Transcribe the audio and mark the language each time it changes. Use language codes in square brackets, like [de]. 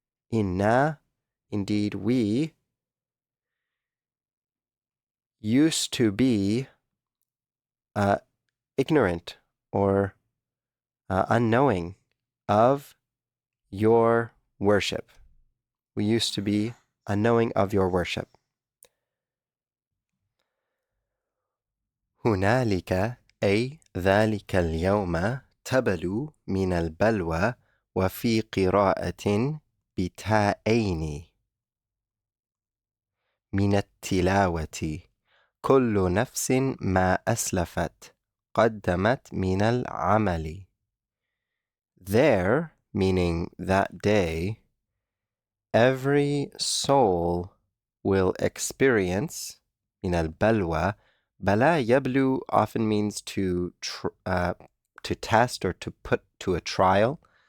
[en] Inna, indeed we, used to be ignorant or unknowing of your worship. We used to be unknowing of your worship. [ar] هنالك أي ذلك اليوم تبلو من البلوى وفي قراءة بتاءين من التلاوة كل نفس ما أسلفت قدمت من العمل. [en] There, meaning that day, every soul will experience [ar] من البلوى. [en] Bala yablu often means to test or to put to a trial.